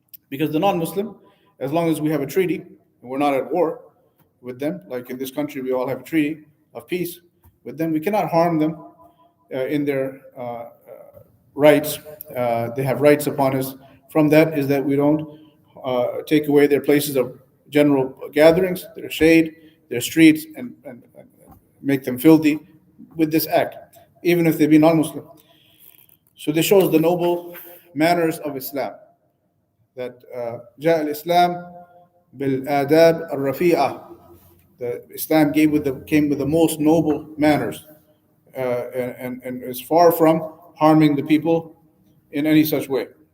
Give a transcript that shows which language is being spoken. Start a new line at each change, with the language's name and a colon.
English: Because the non-Muslim, as long as we have a treaty and we're not at war with them, like in this country we all have a treaty of peace with them, we cannot harm them in their rights. They have rights upon us. From that is that we don't take away their places of general gatherings, their shade, their streets, and make them filthy with this act, even if they be non-Muslim. So this shows the noble manners of Islam. That
Arabic: جاء الإسلام بالآداب الرفيعة.
English: The Islam came with the most noble manners, and is far from harming the people in any such way.